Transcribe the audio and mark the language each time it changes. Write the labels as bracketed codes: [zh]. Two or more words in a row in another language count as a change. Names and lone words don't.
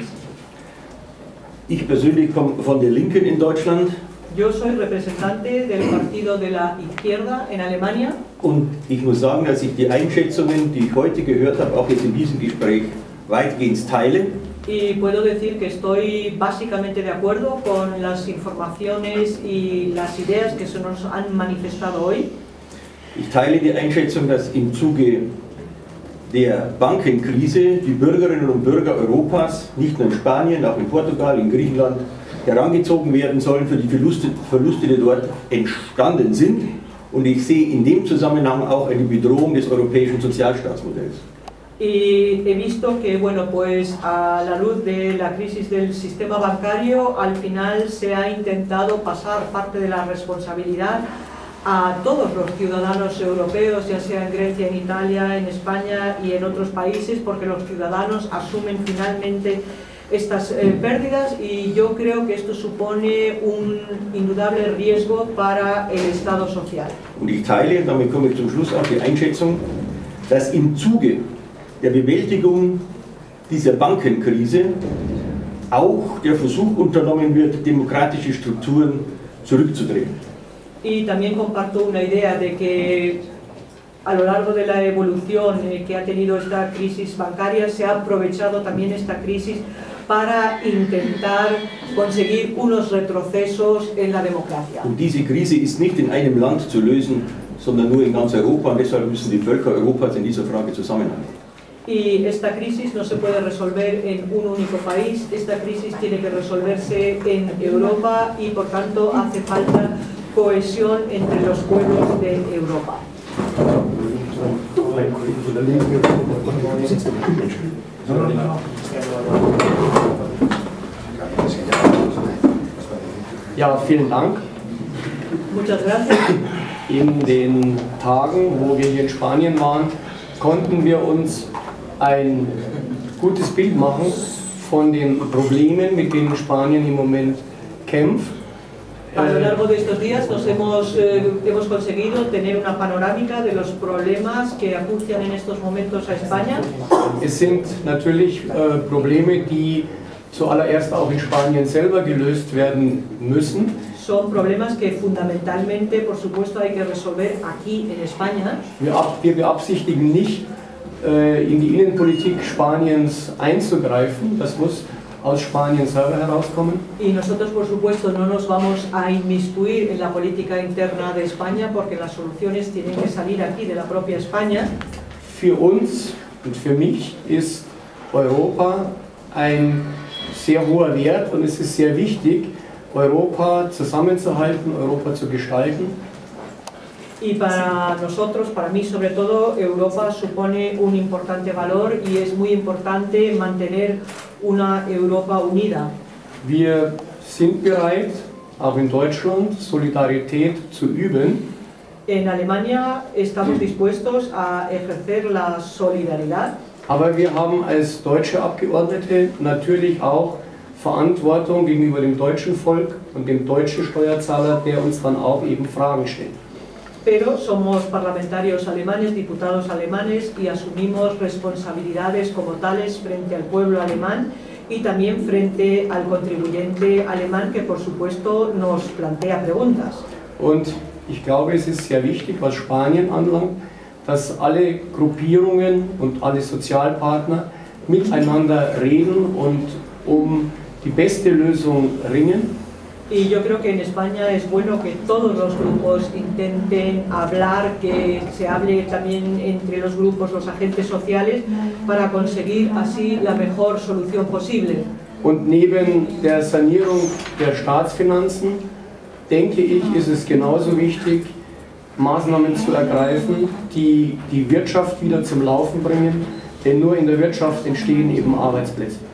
[de] Ich persönlich komme von der Linken in Deutschland. [es] Yo soy representante del partido de la izquierda en Alemania. [de] Und ich muss sagen, dass ich die Einschätzungen, die ich heute gehört habe, auch jetzt in diesem Gespräch weitgehend teile. [es] Y puedo decir que estoy básicamente de acuerdo con las informaciones y las ideas que se nos han manifestado hoy. [de] Ich teile die Einschätzung, dass im Zuge der Bankenkrise die Bürgerinnen und Bürger Europas, nicht nur in Spanien, auch in Portugal, in Griechenland, herangezogen werden sollen für die Verluste, die dort entstanden sind. Und ich sehe in dem Zusammenhang auch eine Bedrohung des europäischen Sozialstaatsmodells. [es] Y he visto que, bueno, pues a la luz de la crisis del sistema bancario, al final se ha intentado pasar parte de la responsabilidad a todos los ciudadanos europeos, ya sea en Grecia, en Italia, en España y en otros países, porque los ciudadanos asumen finalmente estas pérdidas, y yo creo que esto supone un indudable riesgo para el Estado social. [de] Und ich teile, damit komme ich zum Schluss, auch die Einschätzung, dass im Zuge der Bewältigung dieser Bankenkrise auch der Versuch unternommen wird, demokratische Strukturen zurückzudrehen. [es] Y también comparto una idea de que a lo largo de la evolución que ha tenido esta crisis bancaria se ha aprovechado también esta crisis para intentar conseguir unos retrocesos en la democracia. [de] Und diese Krise ist nicht in einem Land zu lösen, sondern nur in ganz Europa, und deshalb müssen die Völker Europas in dieser Frage zusammenhalten. [es] Y esta crisis no se puede resolver en un único país, esta crisis tiene que resolverse en Europa y por tanto hace falta cohesión entre los pueblos de Europa. [de] Ja, vielen Dank. [es] Muchas gracias. [de] In den Tagen, wo wir hier in Spanien waren, konnten wir uns ein gutes Bild machen von den Problemen, mit denen Spanien im Moment kämpft. [es] A lo largo de estos días hemos conseguido tener una panorámica de los problemas que acucian en estos momentos a España. [de] Es sind natürlich Probleme, die zuallererst auch in Spanien selber gelöst werden müssen. [es] Son problemas que fundamentalmente, por supuesto, hay que resolver aquí en España. [de] Wir beabsichtigen nicht, in die Innenpolitik Spaniens einzugreifen. Das muss aus Spanien selber herauskommen. [es] Y nosotros, por supuesto, no nos vamos a inmiscuir en la política interna de España, porque las soluciones tienen que salir aquí de la propia España. [de] Für uns und für mich ist Europa ein sehr hoher Wert, und es ist sehr wichtig, Europa zusammenzuhalten, Europa zu gestalten. [es] Y para nosotros, para mí sobre todo, Europa supone un importante valor y es muy importante mantener una Europa unida. [de] Wir sind bereit, auch in Deutschland, Solidarität zu üben. [es] En Alemania estamos dispuestos a ejercer la solidaridad. [de] Aber wir haben als deutsche Abgeordnete natürlich auch Verantwortung gegenüber dem deutschen Volk und dem deutschen Steuerzahler, der uns dann auch eben Fragen stellt. [es] Pero somos parlamentarios alemanes, diputados alemanes, y asumimos responsabilidades como tales frente al pueblo alemán y también frente al contribuyente alemán, que por supuesto nos plantea preguntas. [de] Und ich glaube, es ist sehr wichtig, was Spanien anlangt, dass alle Gruppierungen und alle Sozialpartner miteinander reden und um die beste Lösung ringen. [es] Y yo creo que en España es bueno que todos los grupos intenten hablar, que se hable también entre los grupos, los agentes sociales, para conseguir así la mejor solución posible. [de] Und neben der Sanierung der Staatsfinanzen, denke ich, ist es genauso wichtig, Maßnahmen zu ergreifen, die die Wirtschaft wieder zum Laufen bringen, denn nur in der Wirtschaft entstehen eben Arbeitsplätze.